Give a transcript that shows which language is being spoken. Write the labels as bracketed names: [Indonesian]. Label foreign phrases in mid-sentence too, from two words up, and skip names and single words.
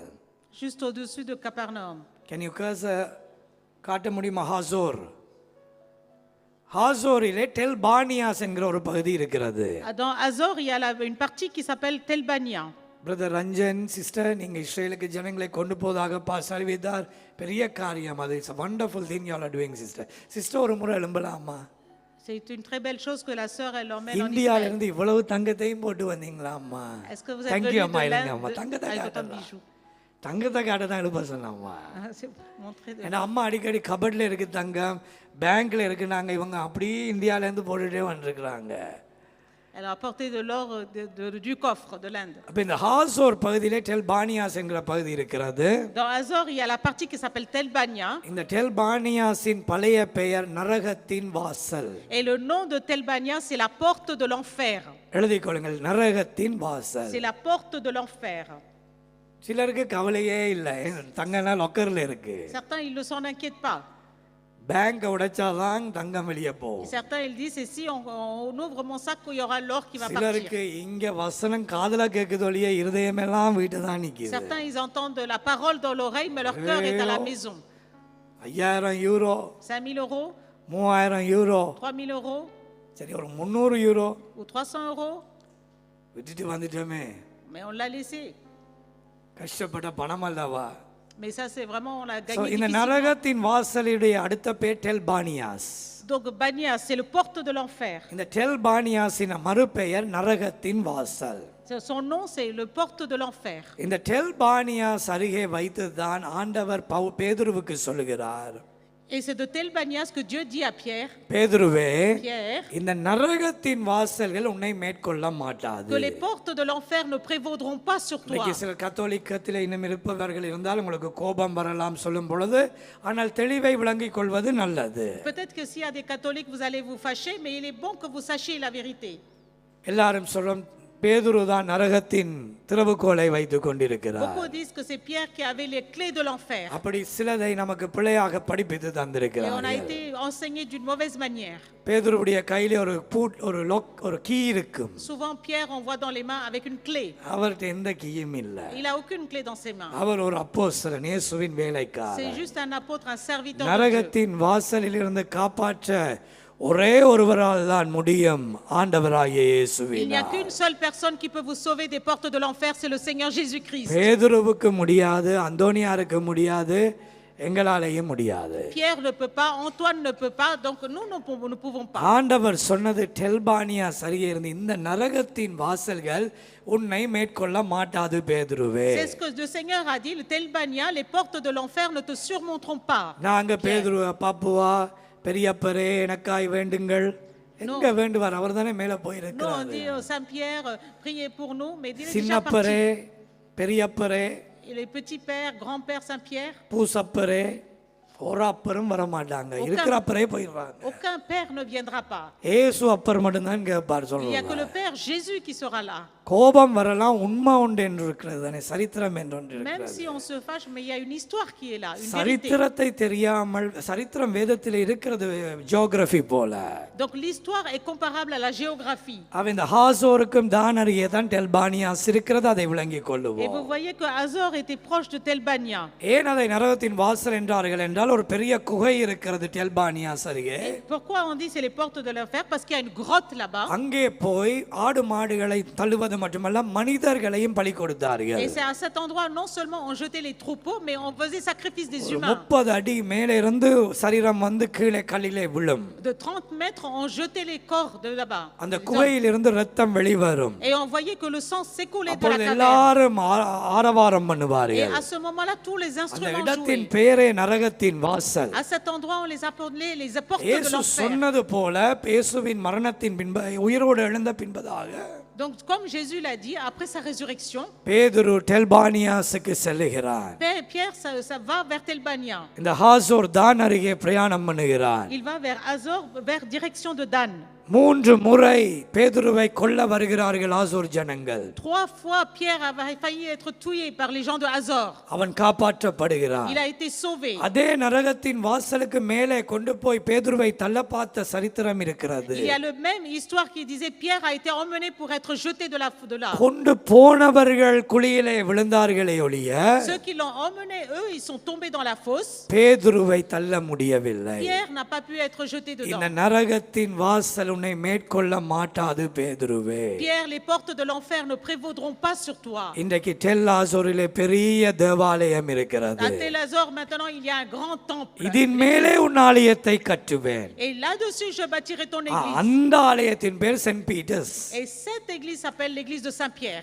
[French] Juste au-dessus de Capernaum. [English] Can you [Tamil] கர்சர் காட்ட முடியுமா? ஹாசோர். ஹாசோரிலே டெல்பானியாஸ் என்கிற ஒரு பகுதி இருக்கிறது. [French] Dans Hazor, il y a une partie qui s'appelle Telbania. [Tamil] பிரதர் ரஞ்சன் சிஸ்டர், நீங்க இஸ்ரேலுக்கு ஜனங்களை கொண்டு போவதாக அறிவித்தார். பெரிய காரியம் அது. [English] It's wonderful thing you are doing sister. [Tamil] சிஸ்டர் ஒரு முறை எழும்பலாமா? [French] C'est une très belle chose que la sœur elle emmène en [Tamil] இந்தியால [French] Israël. [Tamil] இருந்து இவ்வளவு தங்கத்தையும் போட்டு வந்தீங்களா அம்மா? [French] Est-ce que vous êtes [English] Thank [French] venu [English] you [French] de [Tamil] அம்மா. இல்லைங்க [French] l'Inde [Tamil] அம்மா, தங்கத்தை [French] avec autant de [Tamil] காட்டலாம். [French] bijoux? [Tamil] தங்கத்தை காட்ட தான் எழுப்ப சொன்னம்மா. [French] C'est pour montrer de... [Tamil] ஏன்னா அம்மா அடிக்கடி கபட்ல இருக்கு தங்கம், பேங்க்ல இருக்கு. நாங்க இவங்க அப்படியே இந்தியால இருந்து போட்டுட்டே வந்துருக்குறாங்க. [French] Elle a apporté de l'or du coffre de l'Inde. [Tamil] அப்ப இந்த ஹாசோர் பகுதியிலே டெல்பானியாஸ் என்கிற பகுதி இருக்கிறது. [French] Dans Hazor, il y a la partie qui s'appelle Telbania. [Tamil] இந்த டெல்பானியாஸின் பழைய பெயர் நரகத்தின் வாசல். [French] Et le nom de Telbania, c'est la porte de l'enfer. [Tamil] எழுதிக் கொள்ளுங்கள், நரகத்தின் வாசல். [French] C'est la porte de l'enfer. [Tamil] சிலருக்கு கவலையே இல்லை, தங்கனா லொக்கர்ல இருக்கு. [French] Certains, ils ne s'en inquiètent pas. [Tamil] பேங்க் உடைச்சாதான் தங்கம் வெளியே போகும். [French] Certains, ils disent, et si on ouvre mon sac, il y aura l'or qui va [Tamil] சிலருக்கு [French] partir. [Tamil] இங்க வசனம் காதுல கேக்குதொழிய இருதயமெல்லாம் வீட்டு தான் நிக்குது. [French] Certains, ils entendent la parole dans l'oreille, mais leur cœur est à la maison. [Tamil] 5000 யூரோ, [French] 5000 euros, [Tamil] 3000 யூரோ, [French] 3000 euros, [Tamil] சரி ஒரு 300 யூரோ [French] ou 300 euros, [Tamil] விட்டுட்டு வந்துட்டோமே. [French] mais on l'a laissé. [Tamil] கஷ்டப்பட்ட பணம் அல்லவா? [French] Mais ça, c'est vraiment, on l'a So, gagné [Tamil] இந்த [French] difficilement. [Tamil] நரகத்தின் வாசலுடைய அடுத்த பேர் டெல்பானியாஸ். [French] Donc, Banias, c'est le porte de l'enfer. [Tamil] இந்த டெல்பானியாஸின் மறுபெயர் நரகத்தின் வாசல். [French] Son nom, c'est le porte de l'enfer. [Tamil] இந்த டெல்பானியாஸ் அருகே வைத்துதான் ஆண்டவர் பேதுருவுக்கு சொல்லுகிறார். [French] Et c'est de Telbanias que Dieu dit à Pierre, [Tamil] பேதுருவே, [French] Pierre, [Tamil] இந்த நரகத்தின் வாசல்கள் உன்னை மேற்கொள்ள மாட்டாது. [French] que les portes de l'enfer ne prévaudront pas sur toi. [Tamil] இன்னைக்கு சில கத்தோலிக்கத்தில் இன்னும் இருப்பவர்கள் இருந்தால் உங்களுக்கு கோபம் வரலாம் சொல்லும் பொழுது, ஆனால் தெளிவை விளங்கிக் கொள்வது நல்லது. [French] Peut-être que s'il y a des catholiques, vous allez vous fâcher, mais il est bon que vous sachiez la vérité. [Tamil] எல்லாரும் சொல்லும் பேதுரு தான் நரகத்தின் திறவுகோலை வைத்துக் கொண்டிருக்கிறார். [French] Beaucoup disent que c'est Pierre qui avait les clés de l'enfer. [Tamil] அப்படி சிலதை நமக்கு பிழையாக படிப்பித்து [French] Et on a [Tamil] தந்திருக்கிறார். [French] été enseigné d'une mauvaise manière. [Tamil] பேதுருவுடைய கையிலே ஒரு கீ இருக்கும். [French] Souvent, Pierre, on voit dans les mains avec une clé. [Tamil] அவர்கிட்ட எந்த கீயும் இல்லை. [French] Il n'a aucune clé dans ses mains. [Tamil] அவர் ஒரு அப்போஸ்தலன், இயேசுவின் [French] C'est [Tamil] வேலைக்காரர். [French] juste un apôtre, un serviteur de Dieu. [Tamil] நரகத்தின் வாசலில் இருந்து காப்பாற்ற ஒரே ஒருவரால் தான் முடியும், ஆண்டவராகிய [French] Il n'y a [Tamil] இயேசுவினால். [French] qu'une seule personne qui peut vous sauver des portes de l'enfer, c'est le Seigneur Jésus-Christ. [Tamil] பேதுருவுக்கு முடியாது, அந்தோனியாருக்கு முடியாது, எங்களாலேயும் முடியாது. [French] Pierre ne peut pas, Antoine ne peut pas, donc nous ne pouvons pas. [Tamil] ஆண்டவர் சொன்னது டெல்பானியா சரியே இருந்து இந்த நரகத்தின் வாசல்கள் உன்னை மேற்கொள்ள மாட்டாது பேதுருவே. [French] C'est ce que le Seigneur a dit, le Telbania, les portes de l'enfer ne te surmonteront pas. [Tamil] நாங்க பேதுருவ பாப்புவா பெரியப்பரே எனக்காய் வேண்டுங்கள் எங்க வேண்டுவார்? அவர் தானே மேல [French] Nous, on [Tamil] போயிருக்கிறார். [French] dit au Saint-Pierre, priez pour nous, mais il est déjà [Tamil] சின்னப்பரே, [French] parti. [Tamil] பெரியப்பரே, [French] Et les petits pères, grand-père Saint-Pierre, [Tamil] பூசப்பரே, ஒரு அப்பரும் வர மாட்டாங்க, இருக்கிற அப்பரே போயிடுறாங்க. [French] aucun père ne viendra pas. [Tamil] ஏசு அப்பர் மட்டும்தான் கேட்பார் [French] Il n'y a que [Tamil] சொல்லுவாங்க. [French] le Père Jésus qui sera là. [Tamil] கோபம் வரலாம், உண்மை உண்டு என்று இருக்கிறது தானே, சரித்திரம் என்று ஒன்று [French] Même [Tamil] இருக்கிறது. [French] si on se fâche, mais il y a une histoire qui est là, une vérité. [Tamil] சரித்திரத்தை தெரியாமல், சரித்திரம் வேதத்தில் இருக்கிறது ஜியோகிராஃபி போல. [French] Donc l'histoire est comparable à la géographie. [Tamil] அவன் இந்த ஹாசோருக்கும் தான் அருகே தான் டெல்பானியாஸ் இருக்கிறது, அதை விளங்கிக் [French] Et [Tamil] கொள்ளுவோம். [French] vous voyez que Hazor était proche de Telbania. [Tamil] ஏன் அதை நரகத்தின் வாசல் என்றார்கள் என்றால், ஒரு பெரிய குகை இருக்கிறது டெல்பானியாஸ் அருகே. [French] Pourquoi on dit c'est les portes de l'enfer? Parce qu'il y a une grotte là-bas. [Tamil] அங்கே போய் ஆடு மாடுகளை தள்ளுவது மட்டுமல்ல மனிதர்களையும் பலி கொடுத்தார்கள். [French] Et c'est à cet endroit, non seulement on jetait les troupeaux, mais on faisait sacrifice des humains. [Tamil] 30 அடி மேலே இருந்து சரீரம் வந்து கீழே கல்லிலே விழும். [French] De 30 mètres, on jetait les corps de là-bas. [Tamil] அந்த குகையில் இருந்து ரத்தம் வெளிவரும். [French] Et on voyait que le sang s'écoulait de la [Tamil] அப்பொழுது [French] caverne. [Tamil] எல்லாரும் ஆரவாரம் [French] Et [Tamil] பண்ணுவார்கள். [French] à ce moment-là, tous les [Tamil] அந்த [French] instruments [Tamil] இடத்தின் [French] jouaient. [Tamil] பேரே நரகத்தின் வாசல். [French] À cet endroit, on les appelait les portes de [Tamil] இயேசு [French] l'enfer. [Tamil] சொன்னது போல இயேசுவின் மரணத்தின் பின்பு உயிரோடு எழுந்த பின்பதாக [French] Donc, comme Jésus l'a dit, après sa résurrection, [Tamil] பேதுரு டெல்பானியாசுக்கு செல்லுகிறான். [French] Pierre ça va vers Telbania. [Tamil] இந்த ஹாசோர் தான் அருகே பிரயாணம் பண்ணுகிறான். [French] Il va vers Azor, vers direction de Dan. [Tamil] 3 முறை பேதுருவை கொல்ல வருகிறார்கள் ஆசோர் ஜனங்கள். [French] 3 fois, Pierre avait failli être tué par les gens de Azor. [Tamil] அவன் காப்பாற்றப்படுகிறான். [French] Il a été sauvé. [Tamil] அதே நரகத்தின் வாசலுக்கு மேலே கொண்டு போய் பேதுருவை தள்ள பார்த்த சரித்திரம் இருக்கிறது. [French] Il y a le même histoire qui disait Pierre a été emmené pour être jeté de là. [Tamil] கொண்டு போனவர்கள் குழியிலே விழுந்தார்களே ஒழிய [French] Ceux qui l'ont emmené, eux, ils sont tombés dans la fosse. [Tamil] பேதுருவை தள்ள முடியவில்லை. [French] Pierre n'a pas pu être jeté [Tamil] இந்த [French] dedans. [Tamil] நரகத்தின் வாசல் உன்னை மேற்கொள்ள மாட்டாது பேதுருவே. [French] Pierre, les portes de l'enfer ne prévaudront pas sur toi. [Tamil] இன்றைக்கு டெல்லாசோரிலே பெரிய தேவாலயம் இருக்கிறது. [French] À Tel Azor, maintenant, il y a un grand temple. [Tamil] இதன் மேலே உன் ஆலயத்தை கட்டுவேன். [French] Et là-dessus, je bâtirai ton église. [Tamil] அந்த ஆலயத்தின் பேர் சென்ட் பீட்டர்ஸ். [French] Et cette église s'appelle l'église de Saint-Pierre.